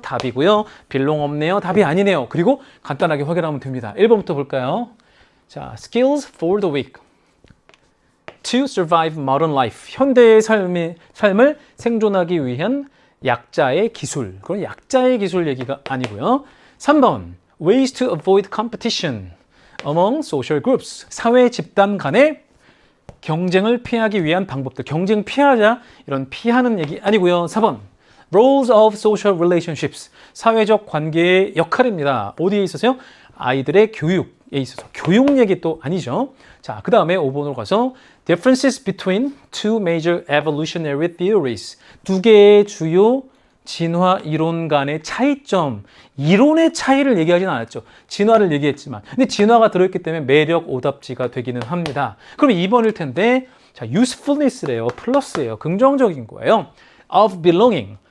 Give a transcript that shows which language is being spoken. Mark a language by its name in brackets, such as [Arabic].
[Korean] 답이고요. belong 없네요. 답이 아니네요. 그리고 간단하게 확인하면 됩니다. 1번부터 볼까요? 자, [English] skills for the weak. To survive modern life. [Korean] 현대의 삶을 생존하기 위한 약자의 기술. 그건 약자의 기술 얘기가 아니고요. 3번. [English] Ways to avoid competition among social groups. [Korean] 사회 집단 간의 경쟁을 피하기 위한 방법들. 경쟁 피하자. 이런 피하는 얘기 아니고요. 4번. [English] Roles of social relationships. [Korean] 사회적 관계의 역할입니다. 어디에 있어서요? 아이들의 교육에 있어서. 교육 얘기 또 아니죠. 자, 그 다음에 5번으로 가서 [English] Differences between two major evolutionary theories. [Korean] 2개의 주요 진화 이론 간의 차이점, 이론의 차이를 얘기하지는 않았죠. 진화를 얘기했지만. 근데 진화가 들어있기 때문에 매력 오답지가 되기는 합니다. 그럼 2번일 텐데, 자, usefulness래요. 플러스예요. 긍정적인 거예요. of belonging.